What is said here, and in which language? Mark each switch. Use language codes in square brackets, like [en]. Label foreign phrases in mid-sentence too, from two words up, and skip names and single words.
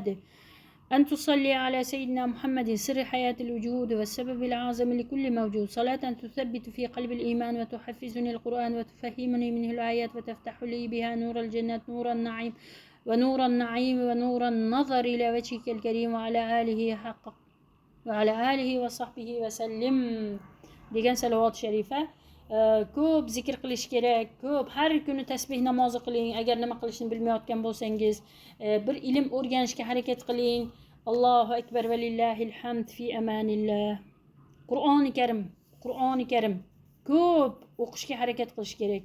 [ar] أن تصلي على سيدنا محمد سر حياة الوجود والسبب العظيم لكل موجود، صلاة تثبت في قلب الإيمان وتحفزني القرآن وتفهمني منه الآيات وتفتح لي بها نور الجنة نور النعيم ونور النظر إلى وجهك الكريم وعلى آله وصحبه وسلم [uz] degan salovat sharifa. Ko'p zikr qilish kerak, ko'p har kuni tasbih namozi qiling. Agar nima qilishni bilmayotgan bo'lsangiz, bir ilm o'rganishga harakat qiling. [ar] الله أكبر ولله الحمد في أمان الله. [uz] Qur'oni Karim ko'p o'qishga harakat qilish kerak.